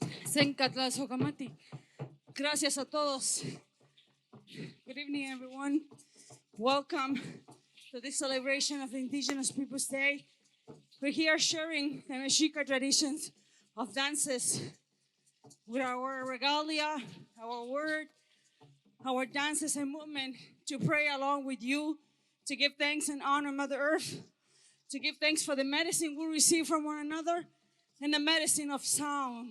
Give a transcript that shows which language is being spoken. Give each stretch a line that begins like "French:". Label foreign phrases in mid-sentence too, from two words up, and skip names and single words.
Nahuatl languages: Sencatla Sogamati.
Spanish: Gracias a todos.
English: Good evening, everyone. Welcome to this celebration of the Indigenous Peoples Day. We're here sharing the Mexica traditions of dances with our regalia, our word, our dances and movement to pray along with you, to give thanks and honor Mother Earth, to give thanks for the medicine we receive from one another and the medicine of sound.